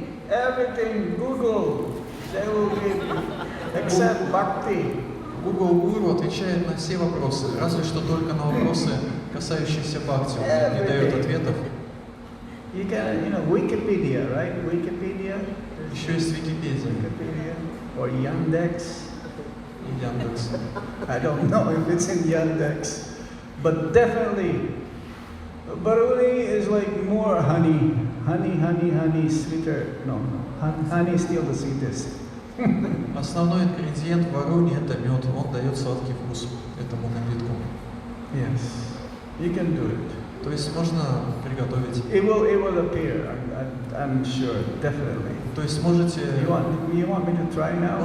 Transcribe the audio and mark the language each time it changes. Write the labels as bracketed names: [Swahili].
[English] Everything, Google, they will give, except bhakti. [Russian] Google Guru отвечает на все вопросы, разве что только на вопросы, касающиеся бхакти. Он не дает ответов. [English] You can, Wikipedia, right? Wikipedia. [Russian] Еще есть Википедия [English] Wikipedia or Yandex. [Russian] и Яндекс. [English] I don't know if it's in Yandex, but definitely, baruni is like more honey, sweeter. No, honey is still the sweetest. [Russian] Основной ингредиент в варуни – это мед. Он дает сладкий вкус этому напитку. [English] Yes, you can do it. [Russian] То есть можно приготовить. [English] It will appear. I'm sure, definitely. [Russian] То есть можете [English] You want me to try now?